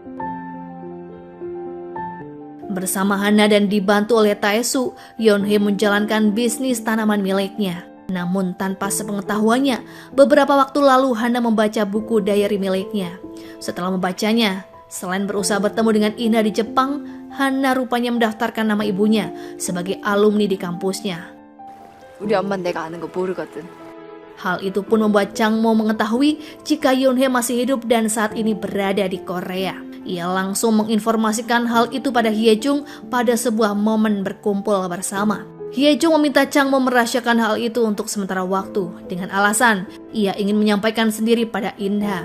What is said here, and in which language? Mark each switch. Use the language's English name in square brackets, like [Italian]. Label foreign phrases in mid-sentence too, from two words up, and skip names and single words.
[Indonesian] Bersama Hana dan dibantu oleh Taesu, Yeonhae menjalankan bisnis tanaman miliknya. Namun tanpa sepengetahuannya, beberapa waktu lalu Hana membaca buku diary miliknya. Setelah membacanya, selain berusaha bertemu dengan Inha di Jepang, Hana rupanya mendaftarkan nama ibunya sebagai alumni di kampusnya. [Korean] 우리 엄마는 내가 아는 거 모르거든. [Indonesian] Hal itu pun membuat Changmo mengetahui jika Yeonhae masih hidup dan saat ini berada di Korea. Ia langsung menginformasikan hal itu pada Hyejung pada sebuah momen berkumpul bersama. Hyejung meminta Changmo merahasiakan hal itu untuk sementara waktu dengan alasan ia ingin menyampaikan sendiri pada Inha.